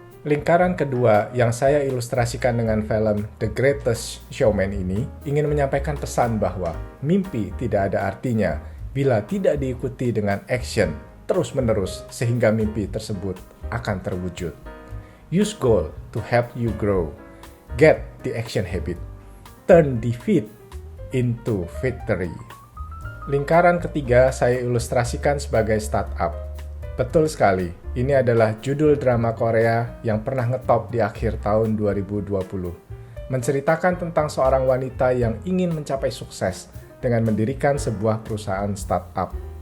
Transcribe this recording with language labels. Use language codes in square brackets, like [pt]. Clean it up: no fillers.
[id] Lingkaran kedua yang saya ilustrasikan dengan film The Greatest Showman ini ingin menyampaikan pesan bahwa mimpi tidak ada artinya bila tidak diikuti dengan action terus-menerus sehingga mimpi tersebut akan terwujud. [en] Use goal to help you grow. Get the action habit. Turn defeat into victory. [id] Lingkaran ketiga saya ilustrasikan sebagai startup. Betul sekali, ini adalah judul drama Korea yang pernah ngetop di akhir tahun 2020. Menceritakan tentang seorang wanita yang ingin mencapai sukses dengan mendirikan sebuah perusahaan startup.